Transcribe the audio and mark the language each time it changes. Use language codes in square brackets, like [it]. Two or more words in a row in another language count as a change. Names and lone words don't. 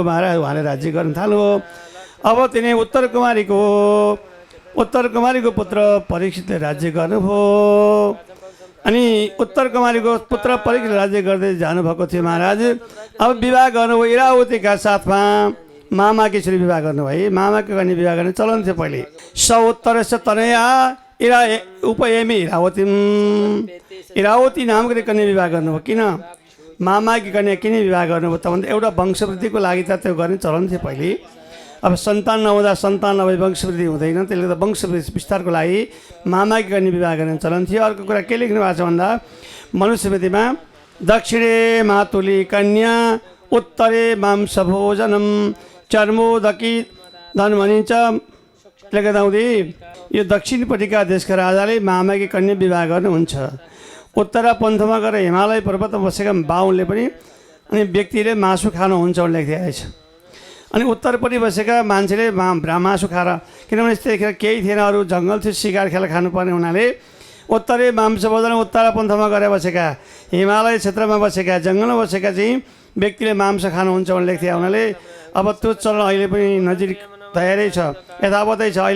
[ne] महाराज उहाँले राज्य गर्न थाल्नुभयो। अब तिनी उत्तर कुमारीको पुत्र परीक्षितले राज्य गर्नुभयो। अनि उत्तर कुमारीको पुत्र परीक्षित राज्य गर्दै जानुभएको थियो महाराज। अब विवाह गर्नुभयो इरावतीका साथमा। मामाकी छोरी विवाह गर्नुभयो। मामाको कन्या विवाह गर्ने चलन थियो पहिले। [sa] उत्तरस्य तनया उपयमी इरावती, [ne] इरावती नामको कन्या विवाह गर्नुभयो। किन मामाकी कन्या किन विवाह गर्नुभयो त भन्दा एउटा वंशवृद्धिको लागि त त्यो गर्ने चलन थियो पहिले। अब सन्तान नहुँदा सन्तान नभए वंशवृद्धि हुँदैन, त्यसले गर्दा वंशवृद्धि विस्तारको लागि मामाकी कन्या विवाह गर्ने चलन थियो। अर्को कुरा के लेख्नु भएको छ भन्दा मनुस्मृतिमा [sa] दक्षिणे मातुली कन्या उत्तरे मांस भोजनम चर्मोदकी धन [ne] भनिन्छ। त्यसले गर्दा यो दक्षिणपट्टिका देशका राजाले मामाकी कन्या विवाह गर्नुहुन्छ। उत्तर पन्थमा गएर हिमालय पर्वतमा बसेका बाहुनले पनि अनि व्यक्तिले मासु खानुहुन्छ भनेर लेखिदिएको रहेछ। अनि उत्तरपट्टि बसेका मान्छेले मासु खाएर, किनभने त्यतिखेर केही थिएन, अरू जङ्गल थियो, सिकार खेल खानुपर्ने हुनाले [sa] उत्तरे मांस भोजन, [ne] उत्तर पन्थमा गएर बसेका, हिमालय क्षेत्रमा बसेका, जङ्गलमा बसेका चाहिँ व्यक्तिले मांस खानुहुन्छ भनेर लेख्थ्यो हुनाले अब त्यो चलन अहिले पनि नजिक तयारै छ, यथावतै छ।